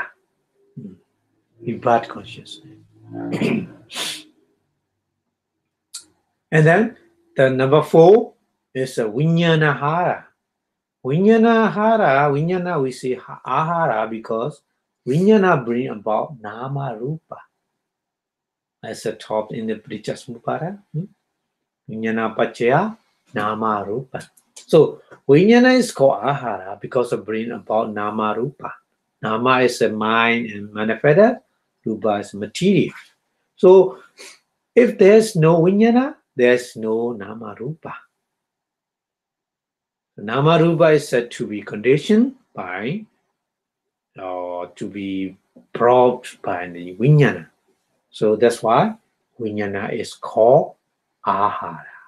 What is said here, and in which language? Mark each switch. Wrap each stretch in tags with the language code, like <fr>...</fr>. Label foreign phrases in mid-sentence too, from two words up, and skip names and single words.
<en>Rebirth consciousness. And then the number 4 is a vijnanahara. Vijnana we say ahara because vijnana bring about</en> <pi>nama rupa.</pi> <en>As a taught in the Pritchasmupada.</en> <pi>Vijnana pachaya nama rupa.</pi> <en>So vijnana is called ahara because of bring about</en> <pi>nama rupa.</pi> <en>Nama is a mind and manifest, rupa is material. So if there's no vijnana, there's no</en> <pi>nama rupa. Nama rupa</pi> <en>is said to be conditioned by or to be brought by the vijnana. So that's why vijnana is called ahara.</en>